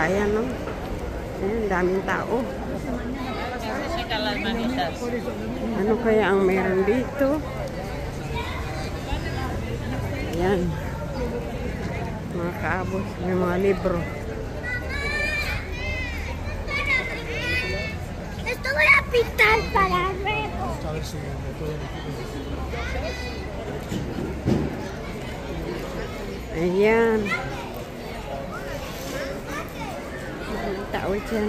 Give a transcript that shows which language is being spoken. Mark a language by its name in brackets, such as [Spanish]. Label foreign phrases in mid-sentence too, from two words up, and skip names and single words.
[Filipino] Ayan o. Ayan, daming tao. Ano kaya ang meron dito? Ayan. Mga kaabos. May mga libro. [Spanish] Esto voy a pintar para luego. [Filipino] Ayan. Maraming tao dyan.